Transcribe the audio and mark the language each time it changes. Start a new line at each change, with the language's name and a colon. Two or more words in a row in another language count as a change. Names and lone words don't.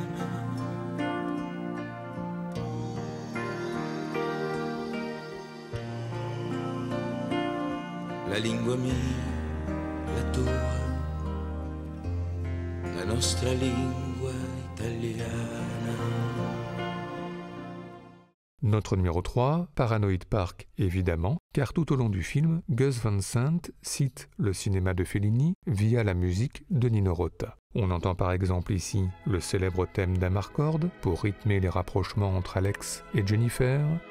Italian: La lingua mia, la tua, la nostra lingua italiana.
French: Notre numéro 3, Paranoid Park évidemment, car tout au long du film, Gus Van Sant cite le cinéma de Fellini via la musique de Nino Rota. On entend par exemple ici le célèbre thème d'Amarcord pour rythmer les rapprochements entre Alex et Jennifer.